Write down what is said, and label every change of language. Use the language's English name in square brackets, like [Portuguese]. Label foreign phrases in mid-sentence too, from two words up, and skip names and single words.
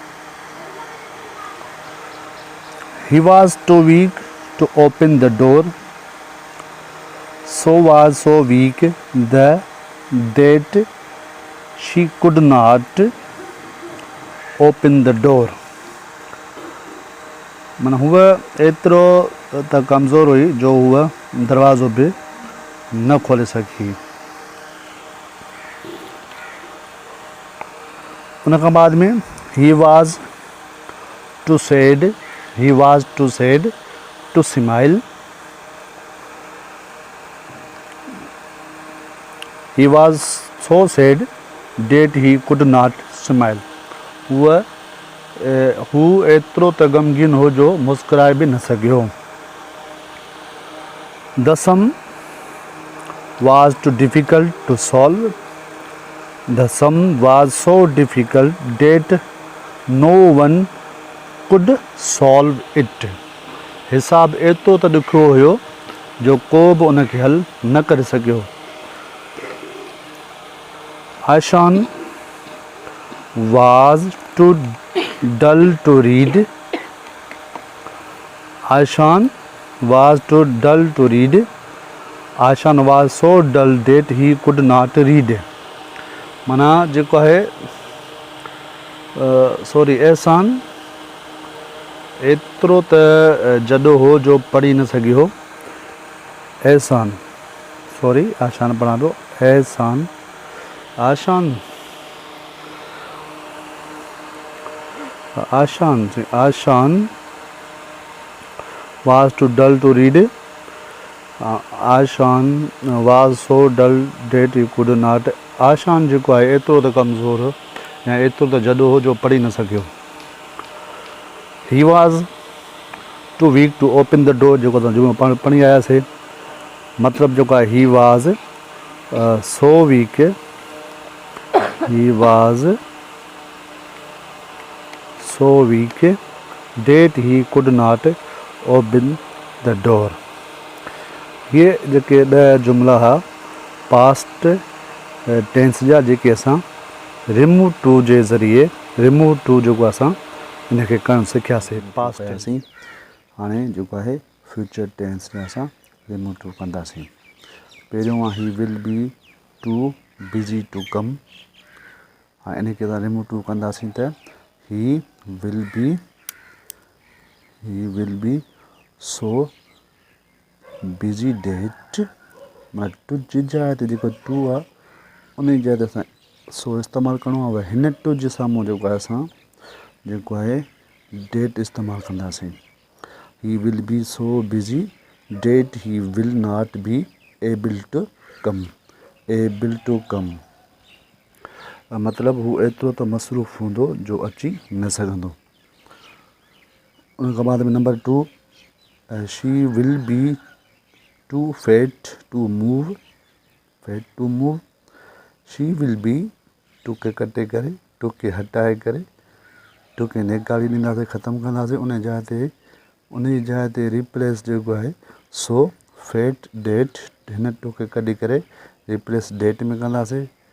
[English] He was too weak to open the door. So was so weak that she could not open the door. [Sindhi] मन हुआ एतिरो त कमज़ोर हुई जो हुआ दरवाज़ो बि न खोले सकी। उन खां बाद में [English] he was too sad to smile. He was so sad that he could not smile. [Sindhi] हू एतिरो त ग़मगीन हो जो मुस्कुराए बि न सघियो। [English] The sum was too difficult to solve. The sum was so difficult that no one could solve it. [Sindhi] हिसाब एतिरो त ॾुखियो हुयो जो को बि उन खे हल न करे सघियो। [English] Ashan was too dull to read. Ashan was too dull to read. Ashan was so dull that he could not read. [Sindhi] माना जेको आहे एहसान एतिरो त जॾो हो जो पढ़ी न सघियो। एहसान आशान पढ़ां थो। [English] आशान was too dull to read. Ashan was so dull that he could not. [Sindhi] आशान जेको आहे एतिरो त कमज़ोर हो या एतिरो त जॾो हो जो पढ़ी न सघियो। [English] He was too weak to open the door [Sindhi] जेको असां जुमिलो पढ़ी आयासीं। मतिलबु जेको आहे [English] he was so weak that he could not open the door. [Sindhi] ये जेके 10 जुमिला हुआ [English] past tense [Sindhi] जा जेके असां [English] remove too [Sindhi] जे ज़रिए [English] remove too [Sindhi] जेको असां इनखे करणु सिखियासीं। पास्ट कयासीं। हाणे जेको आहे [English] future tense [Sindhi] में असां [English] remove too [Sindhi] कंदासीं। पहिरियों आहे [English] he will be too busy to come. [Sindhi] हाँ इन खे असां [English] remove too [Sindhi] कंदासीं त [English] he will be so busy that [Sindhi] मतलब टू जी जाइ ते जेको टू आहे उन जी जाइ ते असां सो इस्तेमालु करिणो आहे। हिन टू जे साम्हूं जेको आहे असां जेको आहे डेट इस्तेमालु कंदासीं। [English] he will be so busy that he will not be able to come. [Sindhi] मतिलबु हू एतिरो त मसरूफ़ हूंदो जो अची न सघंदो। उन खां बाद में [English] number 2 she will be too fat to move. she will be too [Sindhi] खे कटे करे टू खे हटाए करे टू खे नेकाली ॾींदासीं, ख़तमु कंदासीं। उन जी जाइ ते रिप्लेस जेको आहे [English] so fat that [Sindhi] हिन टू खे कढी करे [English] replace that [Sindhi] में कंदासीं।